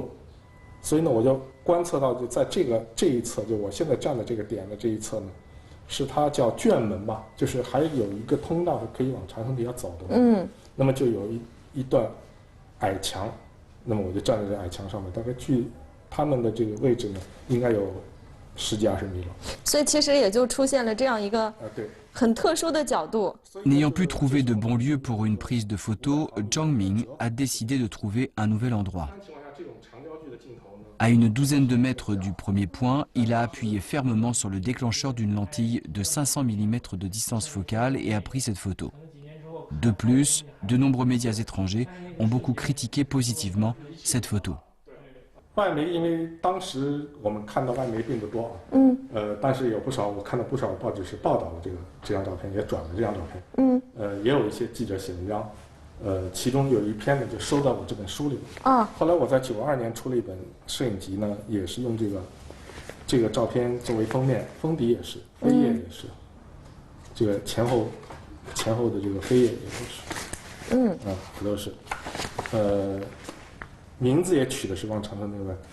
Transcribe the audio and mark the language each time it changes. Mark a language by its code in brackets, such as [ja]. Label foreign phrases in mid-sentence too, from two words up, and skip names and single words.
[zh] 所以呢，我就观测到，就在这一侧，就我现在站的这个点的这一侧呢，是它叫卷门吧，就是还有一个通道是可以往长城底下走的。那么就有一段矮墙，那么我就站在这矮墙上面，大概距他们的这个位置呢，应该有10几20米了。所以其实也就出现了这样一个很特殊的角度。 [fr] N'ayant pu trouver de bon lieu pour une prise de photo, Zhang Ming a décidé de trouver un nouvel endroit. À une douzaine de mètres du premier point, il a appuyé fermement sur le déclencheur d'une lentille de 500 mm de distance focale et a pris cette photo. De plus, de nombreux médias étrangers ont beaucoup critiqué positivement cette photo. [zh] 外媒，因为当时我们看到外媒并不多但是有不少，我看到不少报纸是报道了这张照片，也转了这张照片。也有一些记者写文章。其中有一篇呢就收到我这本书里面。后来我在92年出了一本摄影集呢，也是用这个照片作为封面，封底也是，扉页也是，这个前后的这个扉页也都是，名字也取的是往长城那边。